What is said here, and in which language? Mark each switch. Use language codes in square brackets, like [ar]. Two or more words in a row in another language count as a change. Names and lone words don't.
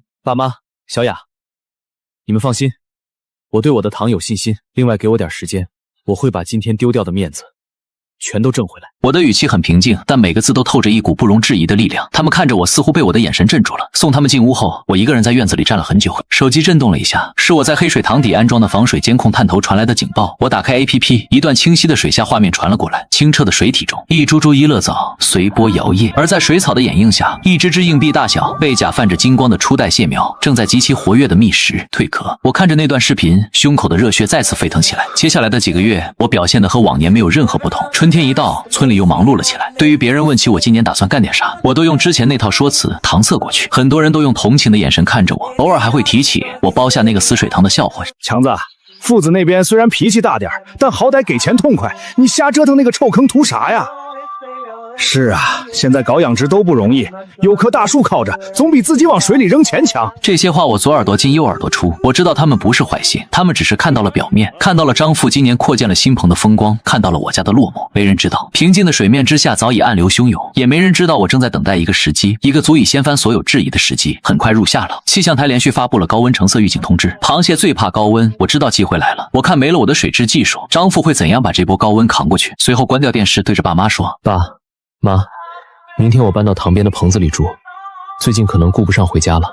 [zh] 爸媽，小雅，你們放心，我對我的堂有信心。另外給我點時間，我會把今天丟掉的面子全都掙回來。我的語氣很平靜，但每個字都透着一股不容置疑的力量。他們看着我，似乎被我的眼神鎮住了。送他們進屋後，我一個人在院子裡站了很久。手機震動了一下，是我在黑水塘底安裝的防水監控探頭傳來的警報。我打開 APP， 一段清晰的水下畫面傳了過來。清澈的水體中，一株株頤樂藻隨波搖曳，而在水草的掩映下，一隻隻硬幣大小、背甲泛着金光的初代蟹苗正在極其活躍的覓食蜕殼。我看着那段視頻，胸口的熱血再次沸騰起來。接下來的幾個月，我表現得和往年沒有任何不同。春天一到，村裡又忙碌了起來。對於別人問起我今年打算幹點啥，我都用之前那套說辭搪塞過去。很多人都用同情的眼神看着我，偶爾還會提起我包下那個死水塘的笑話。強子，父子那邊雖然脾氣大點，但好歹給錢痛快，你瞎折騰那個臭坑圖啥呀？是啊，現在搞養殖都不容易，有棵大樹靠着，總比自己往水裡扔錢強。這些話我左耳朵進右耳朵出，我知道他們不是壞心，他們只是看到了表面，看到了張父今年擴建了新棚的風光，看到了我家的落寞。沒人知道，平靜的水面之下早已暗流洶湧，也沒人知道我正在等待一個時機，一個足以掀翻所有質疑的時機。很快入夏了，氣象台連續發布了高溫橙色預警通知。螃蟹最怕高溫，我知道機會來了。我看沒了我的水質技術，張父會怎樣把這波高溫扛過去？隨後關掉電視，對着爸媽說： 爸媽，明天我搬到塘邊的棚子裡住，最近可能顧不上回家了。